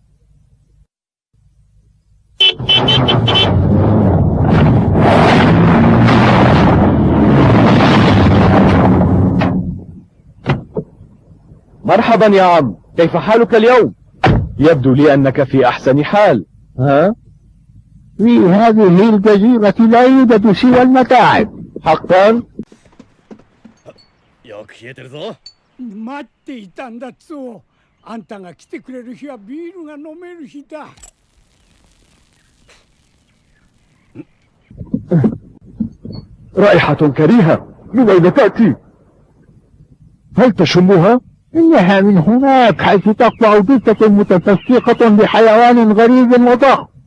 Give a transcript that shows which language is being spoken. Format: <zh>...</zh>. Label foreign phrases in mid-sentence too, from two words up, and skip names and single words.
<ar>مرحبا يا عم، كيف حالك اليوم؟ يبدو لي أنك في أحسن حال. في هذه الجزيرة لا يوجد سوى المتاعب. حقا؟</ar> <ja>よく冷えてるぞ。待っていたんだっつお。あんたが来てくれる日はビールが飲める日だ。</ja> <ar>رائحة كريهة، من أين تأتي؟ هل تشمها؟ إنها من هناك، حيث تطلع جثة متفسخة بحيوان غريب وضخم.</ar>